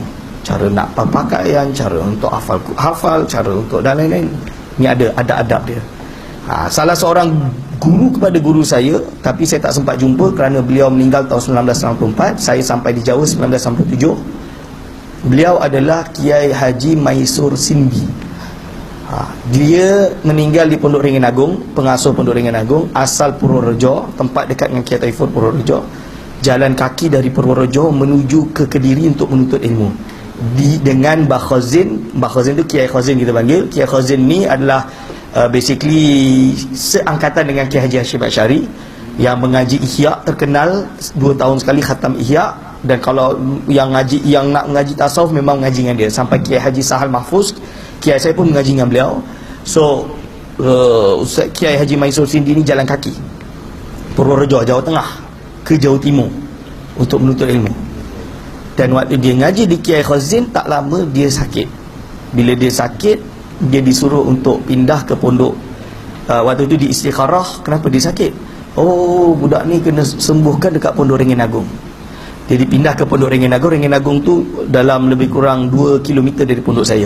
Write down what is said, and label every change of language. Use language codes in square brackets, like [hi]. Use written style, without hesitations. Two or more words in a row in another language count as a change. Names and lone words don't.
[ms] Cara nak pakaian, cara untuk hafal, cara untuk dan lain-lain. Ni ada adab dia. Salah seorang guru kepada guru saya, tapi saya tak sempat jumpa kerana beliau meninggal tahun 1994. Saya sampai di Jawa 1997. Beliau adalah Kiai Haji Maisur Sindi. Dia meninggal di Pondok Ringin Agung, pengasuh Pondok Ringin Agung, asal Purworejo, tempat dekat dengan Kiai Taifur Purworejo. Jalan kaki dari Purworejo menuju ke Kediri untuk menuntut ilmu. Dengan Mbah Khazin. Mbah Khazin tu Kiai Khazin kita panggil. Kiai Khazin ni adalah basically seangkatan dengan Kiai Haji Hashim Asy'ari yang mengaji Ihya, terkenal 2 tahun sekali khatam Ihya. Dan kalau yang nak mengaji tasawuf memang mengaji dengan dia. Sampai Kiai Haji Sahal Mahfuz, Kiai saya pun mengaji dengan beliau. So Ustaz Kiai Haji Maisur Sindi ni jalan kaki Purworejo, Jawa Tengah ke Jawa Timur untuk menuntut ilmu. Dan waktu dia ngaji di Kiai Khazin, tak lama dia sakit. Bila dia sakit, dia disuruh untuk pindah ke pondok. Waktu itu di istikharah, kenapa dia sakit? Oh, budak ni kena sembuhkan dekat Pondok Ringin Agung. Jadi pindah ke Pondok Ringin Agung. Ringin Agung tu dalam lebih kurang 2 km dari pondok saya.